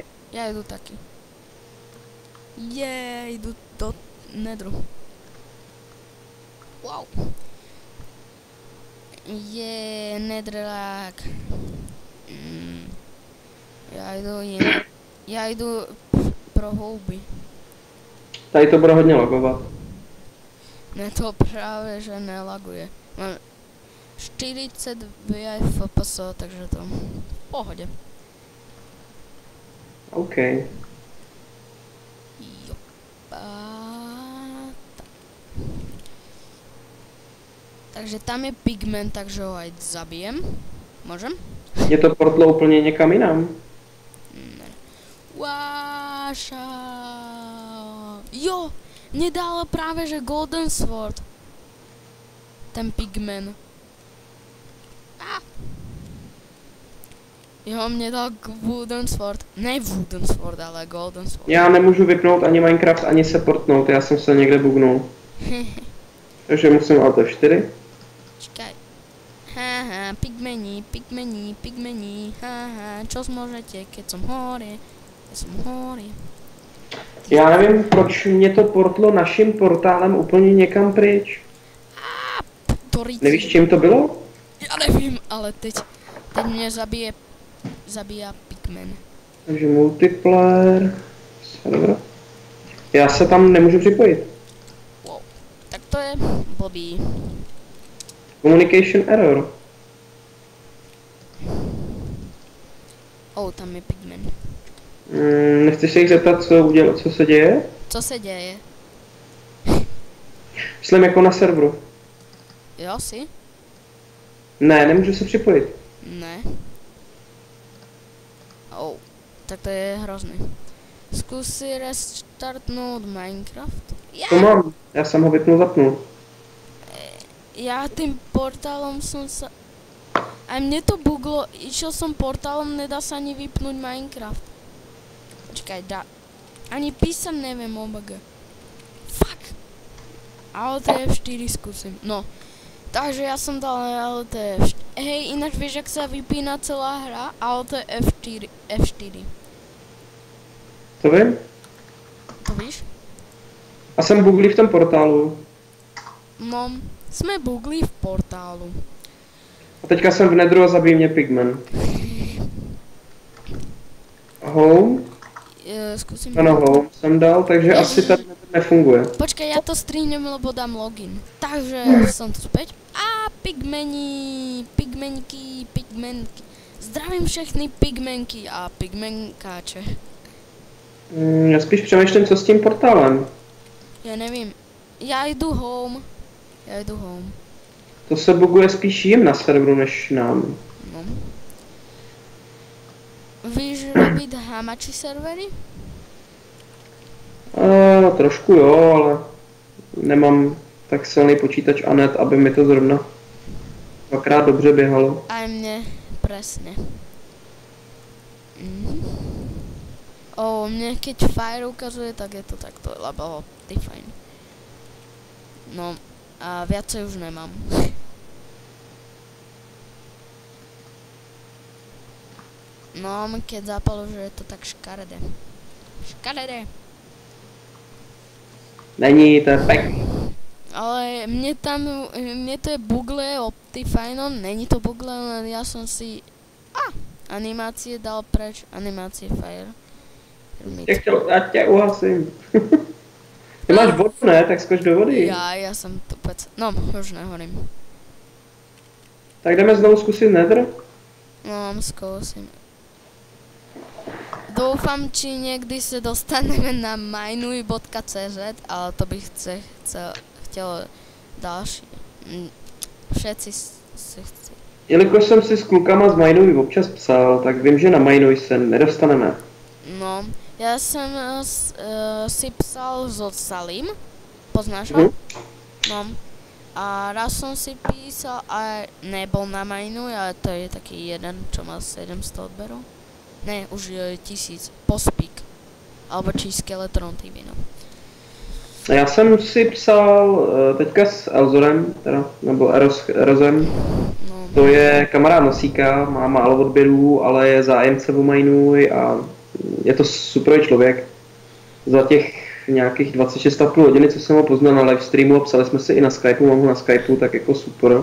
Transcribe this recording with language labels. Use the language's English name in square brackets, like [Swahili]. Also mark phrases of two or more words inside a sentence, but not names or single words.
[Slovak] Ja idu taký. Idu do nedru. Wow. Nedrelák. [Czech] Ja idu pro houby. Tady to bude hodně lagovat. Ne, [Slovak] to práve, že nelaguje. Mám 40 FPS, takže to v pohode. OK. Takže tam je pigment, takže ho aj zabijem. Môžem? [Czech] Je to portlo úplně někam jinam. [Slovak] Jo, mne dala práve, že Golden Sword. Ten pigment. Jo, mne dal Wooden Sword. Ne Wooden Sword, ale Golden Sword. [Czech] Já nemůžu vypnout ani Minecraft, ani se portnout, já jsem se někde bugnul. Takže musím Alt F4. [Slovak] Čakaj. Pigmeni, čo zmôžete, keď som hore. Ja som hore. [Czech] Já nevím, proč mě to portlo naším portálem úplně někam pryč. To rýti. Nevíš, čím to bylo? Já nevím, ale teď mě zabíja Pigman. Takže multiplayer, server. Já se tam nemůžu připojit. Wow. Tak to je blbý. [English] Communication error. [Czech] Oh, tam je Pigman. Nechceš se jich zeptat, co se děje? Co se děje? Myslím jako na serveru. Jo, si? Ne, nemůžu se připojit. Ne. Oh, tak to je hrozný. Zkus si restartnout Minecraft. To mám, já jsem ho zapnul. [Slovak] Ja tým portálom som sa... Aj mne to buglo, išiel som portálom, nedá sa ani vypnúť Minecraft. Počkaj, dá... Ani písať neviem, OBG. Fuck! Ale to je F4 skúsim, no. Takže ja som dal ale to je F4. Hej, ináč vieš, jak sa vypína celá hra, ale to je F4. [Czech] To vím. To víš? A jsem buglý v tom portálu. [Slovak] No, sme bugli v portálu. [Czech] A teďka jsem v nedru a zabíjí mě Pigman. Home? [Slovak] Skúsim... [Czech] Ano, home jsem dal, takže asi tady nefunguje. [Slovak] Počkaj, ja to strihnem, lebo dám login. Takže som tu späť. A pigmenky. [Czech] Zdravím všechny pigmenky a pigmenkáče. Já spíš přemýšlím, co s tím portálem. Ja nevím. Ja jdu home. To se buguje spíš jim na serveru, než nám. No. [Slovak] Víš robiť hamači servery? [Czech] Trošku jo, ale nemám tak silný počítač a net, aby mi to zrovna dvakrát dobře běhalo. [Slovak] Aj mne, presne. Mne keď Fire ukazuje, tak je to takto, lebo ty fajn. No, a viacej už nemám. No, keď zapalo, že je to tak škaredé. [Czech] Není, to je pek. [Slovak] Ale mne to je bugle Optifine, není to bugle, len ja som si animácie dal preč, animácie Fire. [Czech] Já tě uhasím. Ty máš vodu, ne? Tak skoč do vody. [Slovak] Ja som tupec. No, už nehorím. [Czech] Tak jdeme znovu zkusit nether? [Slovak] No, skúsim. Doufám, či niekdy sa dostaneme na mainuj.cz, [Czech] ale to bych chtěl další. [Slovak] Všetci si chci. [Czech] Jelikož jsem si s klukama z Mainuj občas psal, tak vím, že na Mainuj se nedostaneme. No, [Slovak] ja som si psal so Salim, poznáš ho? No, a raz som si písal a nebol na Mainuj, ale to je taký jeden, čo má 700 odberov. Ne, už 1000, Pospík, alebo či Skeletron TV, no. [Czech] Já jsem si psal teďka s Elzorem, teda, nebo Erozem. No. To je kamarád Nosíka, má málo odběrů, ale je zájemce o Mainuj a je to super člověk. Za těch nějakých 26,5 hodiny, co jsem ho poznal na livestreamu a psali jsme si i na Skypeu, mám ho na Skypeu, tak jako super.